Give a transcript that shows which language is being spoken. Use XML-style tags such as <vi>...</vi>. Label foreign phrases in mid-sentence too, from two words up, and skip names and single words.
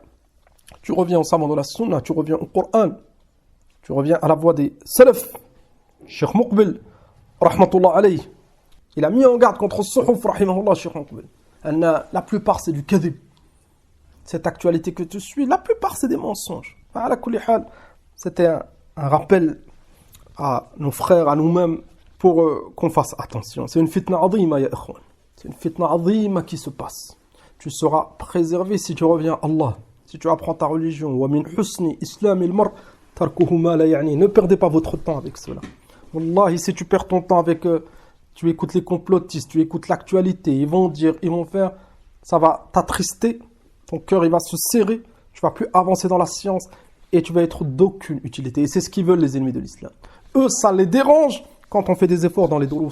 <fr>Tu reviens au savant de la Sunna, tu reviens au Coran, tu reviens à la voix des Salaf. Cheikh Muqbil,</fr> <ar>رحمة الله عليه,</ar> <fr>il a mis en garde contre Suhuf, rahimahullah, Cheikh Muqbil. La plupart, c'est du kadhib. Cette actualité que tu suis, la plupart, c'est des mensonges.</fr> <ar>على كل حال,</ar> <fr>c'était un rappel à nos frères, à nous-mêmes, pour qu'on fasse attention. C'est une</fr> <ar>فتنة عظيمة, يا إخوان.</ar> <fr>C'est une</fr> <ar>فتنة عظيمة</ar> <fr>qui se passe. Tu seras préservé si tu reviens à Allah. Si tu apprends ta religion,</fr> <ar>ومن حسن إسلام المرء تركه ما لا يعنيه.</ar> <fr>Ne perdez pas votre temps avec cela. Wallahi, si tu perds ton temps avec tu écoutes les complotistes, tu écoutes l'actualité, ils vont dire, ils vont faire, ça va t'attrister, ton cœur il va se serrer, tu vas plus avancer dans la science et tu vas être d'aucune utilité. Et c'est ce qu'ils veulent les ennemis de l'islam. Eux, ça les dérange quand on fait des efforts dans les durous.</fr>